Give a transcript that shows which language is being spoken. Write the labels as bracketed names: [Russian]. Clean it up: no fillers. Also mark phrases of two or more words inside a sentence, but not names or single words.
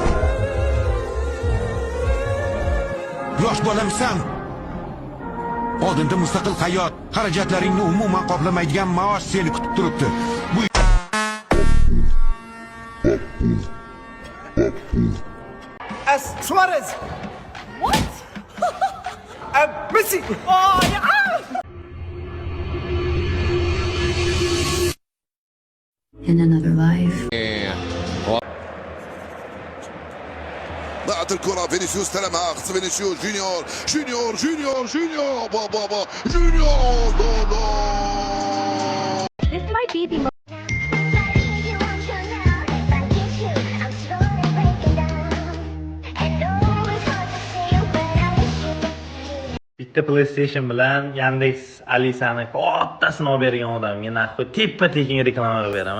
[Uzbek] Yosh bolamisan. Oldinda mustaqil hayot, xarajatlaringni umuman qoplamaydigan maosh seni kutib turibdi. Suarez. [English] What? Messi. Oh, yeah. In another life. [Arabic] ضاعت الكرة فينيسيوس استلمها خص فينيسيوس جونيور بابا جونيور [English] This might be the [Uzbek] Bitta PlayStation bilan Yandex Alisani kattasini olib bergan odamga naqd teppa-tekin reklama qilib beraman.